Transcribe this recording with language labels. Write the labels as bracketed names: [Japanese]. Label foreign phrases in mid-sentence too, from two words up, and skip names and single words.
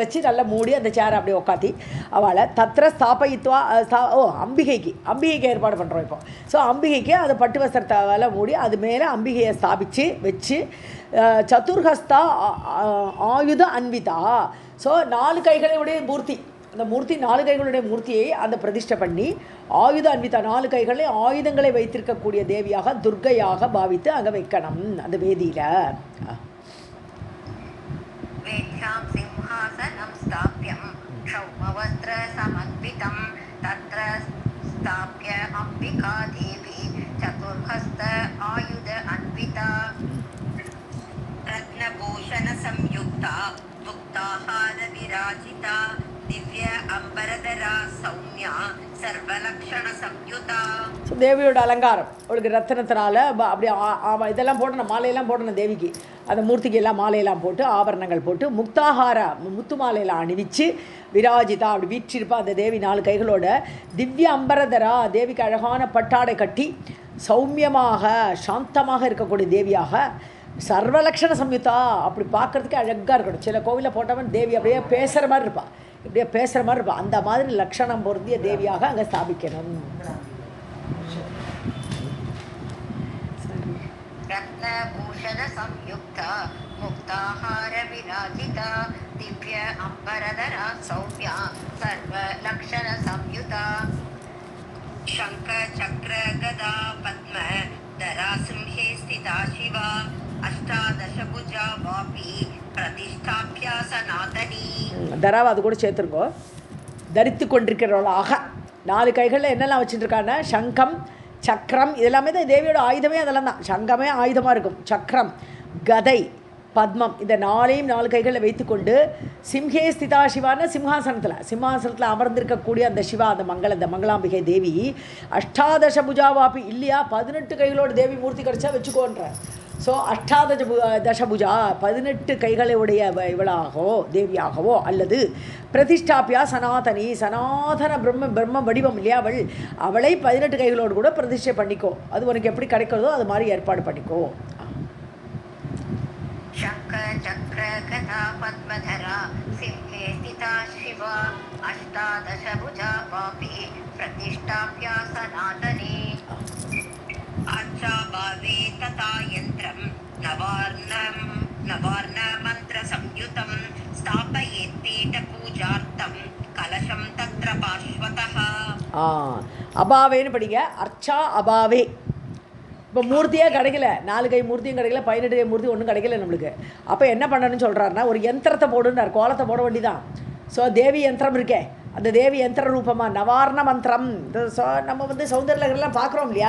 [Tamil] வச்சு நல்லா மூடி அந்த சேரை அப்படியே உட்காத்தி அவளை [Sanskrit] तत्र स्थापयित्वा [Tamil] அம்பிகைக்கு ஏற்பாடு பண்ணுறோம் இப்போ ஸோ அம்பிகைக்கு அது பட்டு வஸ்திரத்தால் மூடி அது மேலே அம்பிகையை ஸ்தாபித்து வச்சு [Sanskrit] चतुर्हस्ता आयुध अन्विता [Tamil] ஸோ 4 கைகளுடைய மூர்த்தி அந்த மூர்த்தி 4 கைகளுடைய மூர்த்தியை அந்த பிரதிஷ்டை பண்ணி [Sanskrit] आयुध अन्विता [Tamil] 4 கைகளை ஆயுதங்களை வைத்திருக்கக்கூடிய தேவியாக துர்க்கையாக பாவித்து அங்கே வைக்கணும் அந்த வேதியில் [Sanskrit] वेद्यां सिंहासनं स्थाप्यं क्षौमवस्त्रसमन्वितं तत्र स्थाप्य अम्बिका देवी चतुर्हस्त आयुध अन्विता रत्नभूषणसंयुक्ता मुक्ताहारविराजिता दिव्य अम्बरधरा सौम्या सर्वलक्षणसंयुता [Tamil] ஸோ தேவியோட அலங்காரம் அவளுக்கு ரத்தனத்தினால அப்படி இதெல்லாம் போடணும் மாலையெல்லாம் போடணும் தேவிக்கு அந்த மூர்த்திக்கு எல்லாம் மாலையெல்லாம் போட்டு ஆபரணங்கள் போட்டு முக்தாஹார முத்து மாலையெல்லாம் அணிவிச்சு விராஜிதா அப்படி வீற்றிருப்பா அந்த தேவி 4 கைகளோட [Sanskrit] दिव्य अम्बरधरा [Tamil] தேவிக்கு அழகான பட்டாடை கட்டி சௌமியமாக சாந்தமாக இருக்கக்கூடிய தேவியாக [Sanskrit] सर्वलक्षण संयुता [Tamil] அப்படி பார்க்குறதுக்கு அழகாக இருக்கணும் சில கோவிலில் போட்டவன் தேவி அப்படியே பேசுகிற மாதிரி இருப்பாள் இப்படியே பேசுகிற மாதிரி இருப்பாள் அந்த மாதிரி லக்ஷணம் பொருந்திய தேவியாக அங்கே ஸ்தாபிக்கணும் [Sanskrit] रत्नभूषण संयुक्ता मुक्ताहार विराजिता दिव्य अम्बरधरा सौम्या सर्वलक्षण संयुता शंख चक्र गदा पद्म धरा सिंहे स्थिता शिवा अष्टादशभुजा वापी प्रतिष्ठाप्या सनातनी [Tamil] தராவை அது கூட சேர்த்துருக்கோ தரித்து கொண்டிருக்கிறவளாக 4 கைகளில் என்னெல்லாம் வச்சுட்டுருக்காங்கன்னா சங்கம் சக்கரம் இதெல்லாமே தான் தேவியோட ஆயுதமே அதெல்லாம் தான் சங்கமே ஆயுதமாக இருக்கும் சக்கரம் கதை பத்மம் இந்த 4 கைகளில் வைத்துக்கொண்டு [Sanskrit] सिंहे स्थिता शिवान [Tamil] சிம்ஹாசனத்தில் அமர்ந்திருக்கக்கூடிய அந்த சிவா அந்த மங்களாம்பிகை தேவி [Sanskrit] अष्टादश भुजावापी [Tamil] இல்லையா 18 கைகளோட தேவி மூர்த்தி கிடச்சா வச்சுக்கோன்ற ஸோ தசபுஜா 18 கைகளுடைய இவளாகவோ தேவியாகவோ அல்லது [Sanskrit] प्रतिष्ठाप्या सनातन [Tamil] பிரம்ம வடிவம் இல்லையா அவளை 18 கைகளோடு கூட பிரதிஷ்டை பண்ணிக்கோ அது உனக்கு எப்படி கிடைக்கிறதோ அது மாதிரி ஏற்பாடு பண்ணிக்கோ [Sanskrit] शंख चक्र गदा पद्मधरा सिंहे स्थिता शिवा अष्टादशभुजा वापी प्रतिष्ठाप्या सनातनी आचाभावे तथा यन्त्रं नवार्ण मन्त्रसंयुतं स्थापयेत् पीठपूजार्थं कलशं तत्र पार्श्वतः [Tamil] அபாவேன்னு படிங்க [Sanskrit] अर्चा अभावे [Tamil] இப்போ மூர்த்தியே கிடைக்கல 4 கை மூர்த்தியும் கிடைக்கல 18 கை மூர்த்தி ஒன்றும் கிடைக்கல நம்மளுக்கு அப்போ என்ன பண்ணணும்னு சொல்கிறாருன்னா ஒரு யந்திரத்தை போடுன்னார் கோலத்தை போட வேண்டிதான் ஸோ தேவி யந்திரம் இருக்கே அந்த தேவி யந்திர ரூபமாக நவார்ண மந்திரம் ஸோ நம்ம சௌந்தர்யலகர்லாம் பார்க்குறோம் இல்லையா